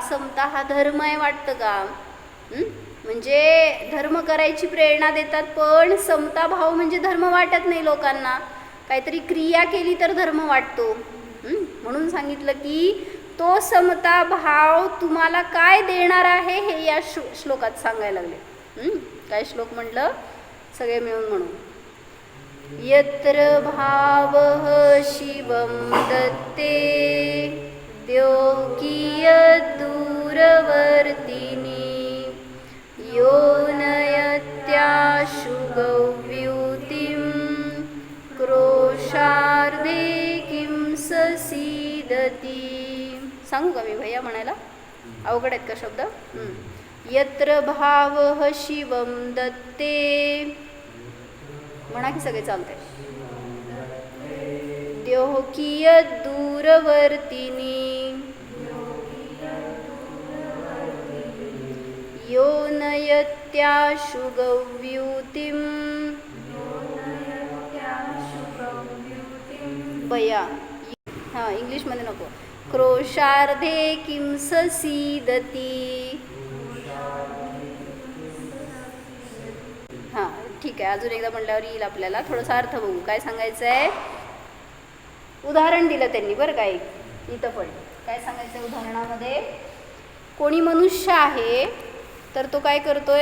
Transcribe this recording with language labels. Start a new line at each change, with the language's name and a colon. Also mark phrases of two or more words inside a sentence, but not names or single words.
Marathi: समता हा धर्म आहे वाटतं का? म्हणजे धर्म करायची प्रेरणा देतात, पण समता भाव म्हणजे धर्म वाटत नाही लोकांना. काहीतरी क्रिया केली तर धर्म वाटतो. म्हणून सांगितलं की तो समता भाव तुम्हाला काय देणार आहे हे या श्लोकात सांगायला लागले. काय श्लोक म्हटलं? सगळे मिळून म्हणू.
Sanskrit: यत्र भावः शिवं दत्ते द्योकीयदूरवर्तिनि यो नयत्याशु गव्यूतिं क्रोशार्धे किं ससीदति.
Marathi: सांगू का मी भैया म्हणायला? अवघड आहेत का शब्द?
Sanskrit: यत्र भावः शिवं दत्ते.
Marathi: म्हणा की सगळे चालते.
Sanskrit: द्योकीयदूरवर्तिनि यो नयत्याशु गव्यूतिं.
Marathi: भैया हां इंग्लिशमध्ये नको.
Sanskrit: क्रोशार्धे किं ससीदति.
Marathi: हां ठीक आहे, अजून एकदा म्हणल्यावर येईल आपल्याला. थोडासा अर्थ बघू. काय सांगायचं आहे? उदाहरण दिलं त्यांनी बरं काय. इथं पण काय सांगायचं उदाहरणामध्ये? कोणी मनुष्य आहे तर तो काय करतोय?